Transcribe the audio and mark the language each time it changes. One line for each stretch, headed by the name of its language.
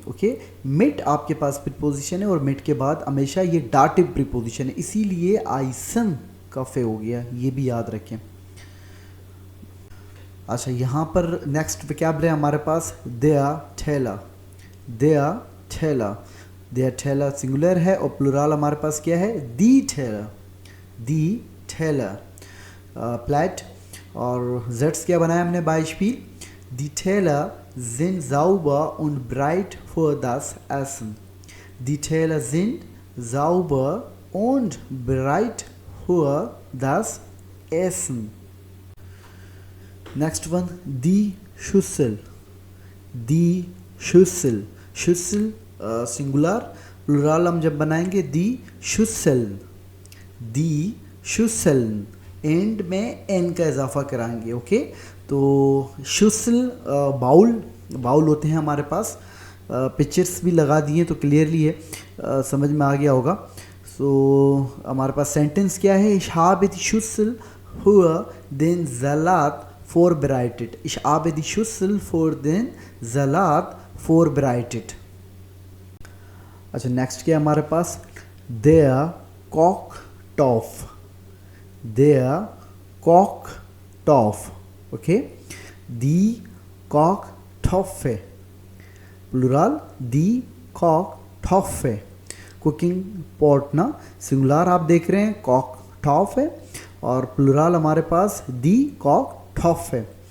Hindi: Okay, मिट आपके पास preposition है और मिट के बाद हमेशा ये डाटिव प्रीपोजिशन है, इसीलिए आइसन कफ़े हो गया, ये भी याद रखें। अच्छा, यहाँ पर नेक्स्ट वोकैबुलरी हमारे पास देया ठेला, देया ठेला, देया ठेला सिंगुलर है और प्लुरल हमारे पास क्या है, दी ठेला, दी ठेला। प्लेट और जेट्स क्या बनाया हमने,
German: Beispiel, die Teller sind sauber und breit für das Essen, die Teller sind sauber und bereit für das Essen।
English: Next one,
Hindi: die Schüssel, die Schüssel, Schüssel singular, plural हम जब बनाएंगे दी Schüsseln, दी Schüsseln, एंड में N का इजाफा कराएंगे। Okay, तो शुसल bowl, bowl होते हैं हमारे पास, पिक्चर्स भी लगा दिए तो क्लियरली है, समझ में आ गया होगा। सो हमारे पास सेंटेंस क्या है,
German: ich habe die Schüssel für den Salat vorbereitet, ich habe die Schüssel für den Salat vorbereitet।
Hindi: अच्छा, नेक्स्ट क्या है हमारे पास, der Kochtopf, der Kochtopf। Okay, die Kochtopfe, plural die Kochtopfe। Cooking pot ना, सिंगुलर आप देख रहे हैं Kochtopf है और प्लुरल हमारे पास die Kochtopfe।